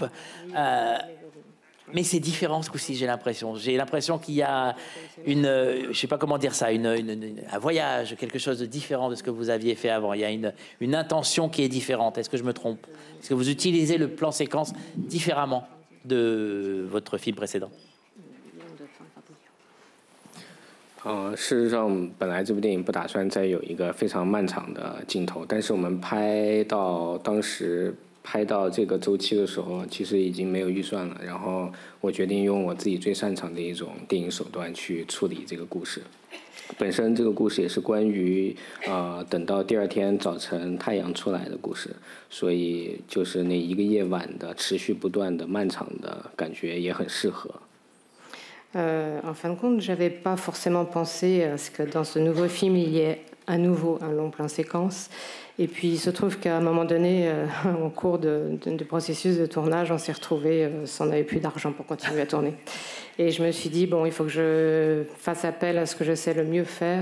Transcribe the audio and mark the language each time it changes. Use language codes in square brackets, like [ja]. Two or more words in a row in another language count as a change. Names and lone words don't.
[fr] Mais c'est différent ce coup-ci, j'ai l'impression. J'ai l'impression qu'il y a je sais pas comment dire ça, un voyage, quelque chose de différent de ce que vous aviez fait avant. Il y a une intention qui est différente. Est-ce que je me trompe? Est-ce que vous utilisez le plan séquence différemment de votre film précédent? [zh] 事实上，本来这部电影不打算再有一个非常漫长的镜头，但是我们当时拍到这个周期的时候，其实已经没有预算了。然后我决定用我自己最擅长的一种电影手段去处理这个故事。本身这个故事也是关于等到第2天早晨太阳出来的故事，所以就是那一个夜晚的持续不断的漫长的感觉也很适合。 [fr] En fin de compte, j'avais pas forcément pensé à ce que dans ce nouveau film il y ait à nouveau un long plan séquence. Et puis il se trouve qu'à un moment donné, au cours du processus de tournage, on s'est retrouvés sans n'avait plus d'argent pour continuer à tourner. Et je me suis dit, bon, il faut que je fasse appel à ce que je sais le mieux faire.